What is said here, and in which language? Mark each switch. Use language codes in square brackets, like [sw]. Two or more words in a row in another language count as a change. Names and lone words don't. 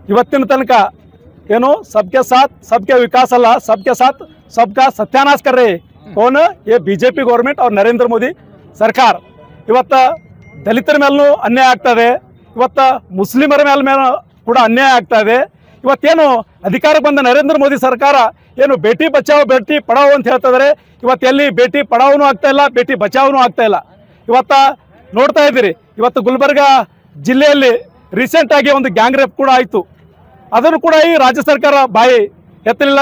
[kn] ಇವತ್ತಿನ ತನಕ ಏನು [hi] सबके साथ सबके विकास ಅಲ್ಲ, सबके साथ सबका सत्यानाश कर रहे कौन? ये बीजेपी गवर्नमेंट और नरेंद्र मोदी सरकार। [kn] ಇವತ್ತು ದಲಿತರ ಮೇಲೂ ಅನ್ಯಾಯ ಆಗ್ತದೆ, ಇವತ್ತು ಮುಸ್ಲಿಮರ ಮೇಲೆ ಕೂಡ ಅನ್ಯಾಯ ಆಗ್ತದೆ। ಇವತ್ತೇನು ಅಧಿಕಾರಕ್ಕೆ ಬಂದ ನರೇಂದ್ರ ಮೋದಿ ಸರ್ಕಾರ ಏನು ಬೇಟಿ ಬಚಾವೋ ಬೇಟಿ ಪಡಾವೋ ಅಂತ ಹೇಳ್ತಿದ್ದಾರೆ, ಇವತ್ತು ಎಲ್ಲಿ ಬೇಟಿ ಪಡಾವನೂ ಆಗ್ತಾ ಇಲ್ಲ, ಬೇಟಿ ಬಚಾವನೂ ಆಗ್ತಾ ಇಲ್ಲ। ಇವತ್ತು ನೋಡ್ತಾ ಇದ್ದೀರಿ, ಇವತ್ತು ಗುಲ್ಬರ್ಗ ಜಿಲ್ಲೆಯಲ್ಲಿ ರೀಸೆಂಟಾಗಿ ಒಂದು ಗ್ಯಾಂಗ್ ರೇಪ್ ಕೂಡ ಆಯಿತು, ಅದನ್ನು ಕೂಡ ಈ ರಾಜ್ಯ ಸರ್ಕಾರ ಬಾಯಿ ಎತ್ತಲಿಲ್ಲ।